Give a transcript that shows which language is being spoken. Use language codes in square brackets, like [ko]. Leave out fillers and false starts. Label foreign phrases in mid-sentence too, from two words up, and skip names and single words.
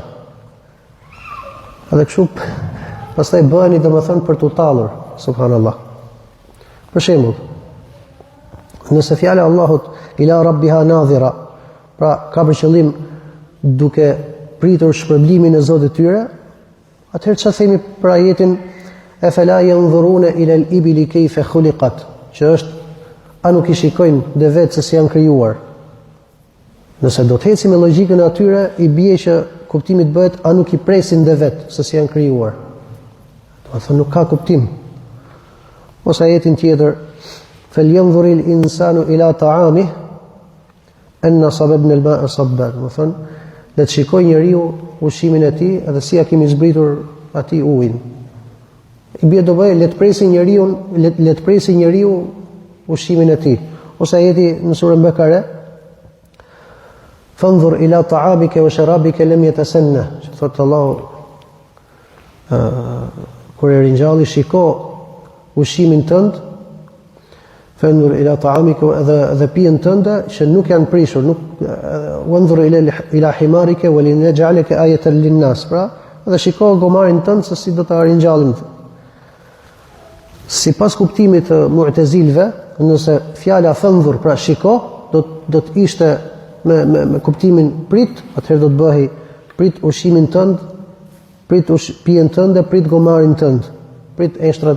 [sq] Edhe kështu pastaj bëheni domethënë për t'u tallur, subhanallahu. Për shembull, nëse fjala e Allahut [ar] إلى ربها ناظرة, [sq] pra ka për qëllim duke pritur shpërblimin e Zotit tyre, atëherë çfarë themi për ajetin e [ar] أفلا ينظرون إلى الإبل كيف خلقت, [sq] që është a nuk i shikojnë dhe vetë se si janë krijuar. Nëse do të ecim me logjikën e atyre, i bie që kuptimi të bëhet a nuk i presin dhe vetë se si janë krijuar. Do të thonë nuk ka kuptim. Ose ajetin tjetër, [ar] فلينظر الإنسان إلى طعامه أنا صببنا الماء صبا. [sq] Do thonë, le të shikojë njeriu ushqimin e tij, edhe si ja kemi zbritur atij ujin. I bie do bëj le të presi njeriu ushqimin e tij. Ose ajeti në surën Bekare, [ar] فانظر إلى طعامك وشرابك لم يتسنه. [sq] Thot Allahu kur e ringjalli, shiko ushqimin tënd, [ar] فانظر إلى طعامك [sq] dhe pijen tënde që nuk janë prishur, [ar] وانظر إلى حمارك ولنجعلك آية للناس. [sq] Pra, dhe shiko gomarin tënd se si do ta ringjallim. Sipas kuptimit të Mu'tazilëve, nëse fjala fanzur, pra shiko, do të ishte me kuptimin prit, atëherë do të bëhej prit ushqimin tënd, prit pijen tënde, prit gomarin tënd, prit eshtrat.